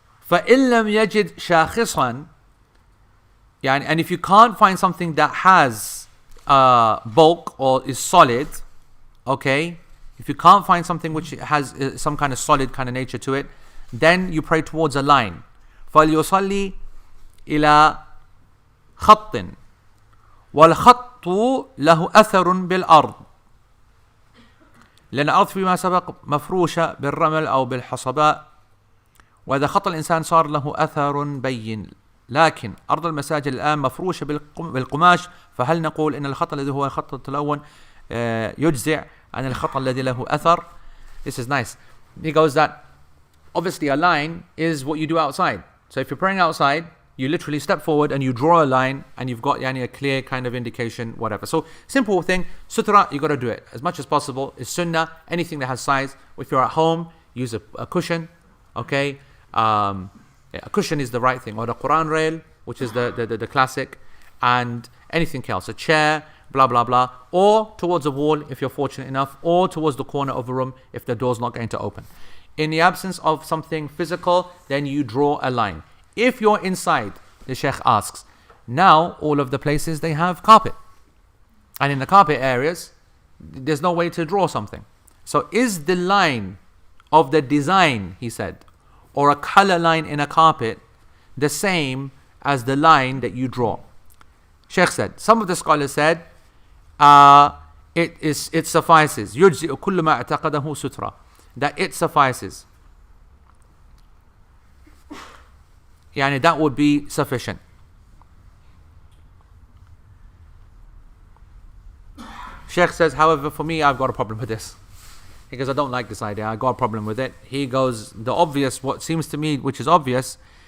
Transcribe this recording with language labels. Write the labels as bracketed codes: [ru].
[ar] فَإِن لَمْ يَجِدْ شَاخِصًا, [en] and if you can't find something that has bulk or is solid, okay, if you can't find something which has some kind of solid kind of nature to it, then you pray towards a line. [ar] فَلْيُصَلِّ إِلَى خَطٍ وَالْخَطُّ لَهُ أَثَرٌ بِالْأَرْضِ لأن الأرض فيما سبق مفروشة بالرمل أو بالحصباء، وإذا خط الإنسان صار له أثر بين، لكن أرض المساجد الآن مفروشة بالقماش، فهل نقول إن الخط الذي هو الخط التلون يجزع عن الخط الذي له أثر؟ [en] This is nice. He goes that obviously a line is what you do outside. So if you're praying outside, you literally step forward and you draw a line and you've got a clear kind of indication, whatever. So simple thing, sutra, you got to do it as much as possible. It's sunnah, anything that has size. If you're at home, use a cushion, okay? A cushion is the right thing, or the Quran rail, which is the classic, and anything else, a chair, blah, blah, blah, or towards a wall if you're fortunate enough, or towards the corner of a room if the door's not going to open. In the absence of something physical, then you draw a line. If you're inside, the Sheikh asks, now all of the places they have carpet. And in the carpet areas, there's no way to draw something. So is the line of the design, he said, or a color line in a carpet the same as the line that you draw? Sheikh said, some of the scholars said, it suffices. [ar] يُجْزِئُ كُلُّ مَا اعْتَقَدَهُ سُتْرًا, [en] that it suffices. That would be sufficient. Sheikh says, however, for me, I've got a problem with this. He goes, I don't like this idea. I got a problem with it. He goes, the obvious, what seems to me, which is obvious,